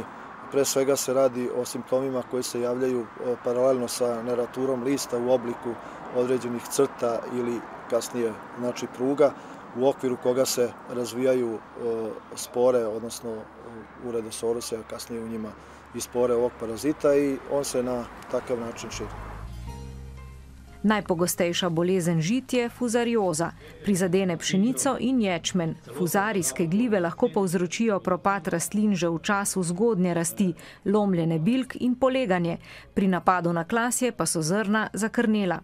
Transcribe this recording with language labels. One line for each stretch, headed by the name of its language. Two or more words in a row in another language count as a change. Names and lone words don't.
Serbian: Pre svega se radi o simptomima koji se javljaju paralelno sa neraturom lista u obliku određenih crta ili kasnije znači pruga u okviru koga se razvijaju spore, odnosno Uredosaurus, a kasnije u njima i spore ovog parazita i on se na takav način širi.
Slovenian: Najpogostejša bolezen žit je fuzarioza. Prizadene pšenico in ječmen. Fuzarijske glive lahko povzročijo propad rastlin že v času zgodnje rasti, lomljene bilk in poleganje. Pri napadu na klasje pa so zrna zakrnela.